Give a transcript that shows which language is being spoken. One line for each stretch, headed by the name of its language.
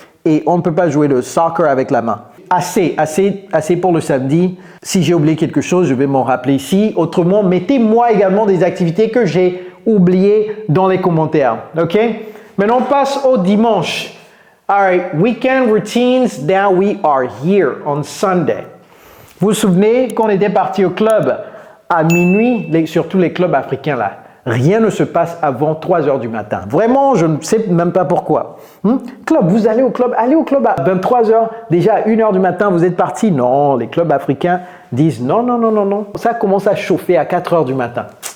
French: Et on ne peut pas jouer le soccer avec la main. Assez pour le samedi. Si j'ai oublié quelque chose, je vais m'en rappeler ici. Autrement, mettez-moi également des activités que j'ai oubliées dans les commentaires. OK? Maintenant, on passe au dimanche.
English: All right, weekend routines. Now we are here on Sunday.
French: Vous vous souvenez qu'on était parti au club à minuit, surtout les clubs africains là. Rien ne se passe avant 3 heures du matin. Vraiment, je ne sais même pas pourquoi. Club, vous allez au club à 23 heures. Déjà à 1 heure du matin, vous êtes parti. Non, les clubs africains disent non. Ça commence à chauffer à 4 heures du matin.